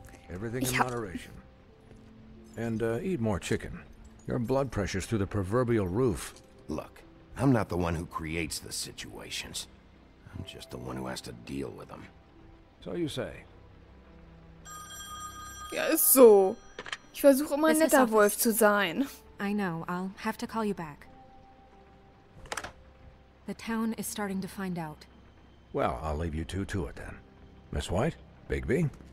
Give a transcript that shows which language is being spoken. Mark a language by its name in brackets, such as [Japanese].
[English] Everything in moderation. And eat more chicken. Your blood pressure's through the proverbial roof. Look, I'm not the one who creates the situations. I'm just the one who has to deal with them. So you say. [German] Ja, ist so. Ich versuche immer ein netter Wolf zu sein. [English] I know. I'll have to call you back. The town is starting to find out. Well, I'll leave you two to it then. Miss White? Bigby?